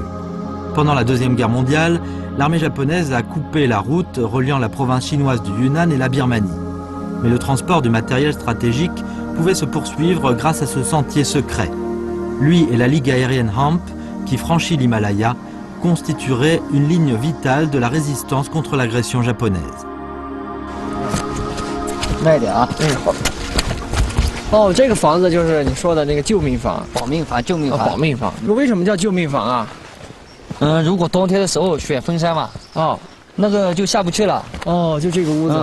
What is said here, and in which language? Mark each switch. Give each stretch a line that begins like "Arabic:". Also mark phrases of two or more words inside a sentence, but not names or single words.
French: Pendant la Deuxième Guerre mondiale, l'armée japonaise a coupé la route reliant la province chinoise du Yunnan et la Birmanie. Mais le transport du matériel stratégique pouvait se poursuivre grâce à ce sentier secret. Lui et la Ligue aérienne HAMP, qui franchit l'Himalaya, constitueraient une ligne vitale de la résistance contre l'agression japonaise.
Chinese: 慢一点啊。好。哦，这个房子就是你说的那个救命房。保命房、救命房。保命房。为什么叫救命房啊？如果冬天的时候雪封山嘛，哦，那个就下不去了。哦，就这个屋子。